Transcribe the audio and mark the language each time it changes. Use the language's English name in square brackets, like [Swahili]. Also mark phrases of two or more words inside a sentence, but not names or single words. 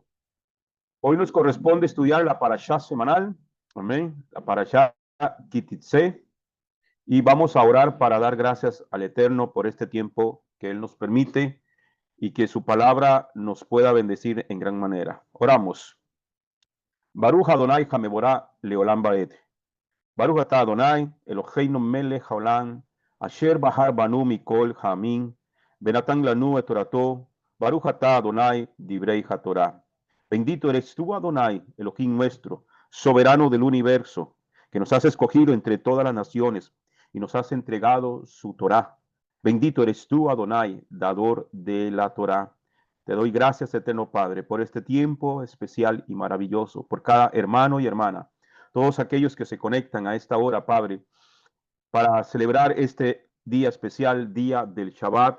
[Spanish] Hoy nos corresponde estudiar la parashá semanal. Amén. La parashá Kititze. Y vamos a orar para dar gracias al Eterno por este tiempo que Él nos permite y que su palabra nos pueda bendecir en gran manera. Oramos. [Hebrew] ברוך אדוני המבורך לעולם ועד. ברוך אתה אדוני אלוהינו מלך העולם אשר בחר בנו מכל העמים ונתן לנו את תורתו. ברוך אתה אדוני נותן התורה. [Spanish] Bendito eres tú, Adonai, Elohim nuestro, soberano del universo, que nos has escogido entre todas las naciones y nos has entregado su Torá. Bendito eres tú, Adonai, dador de la Torá. Te doy gracias, eterno Padre, por este tiempo especial y maravilloso, por cada hermano y hermana, todos aquellos que se conectan a esta hora, Padre, para celebrar este día especial, día del Shabbat.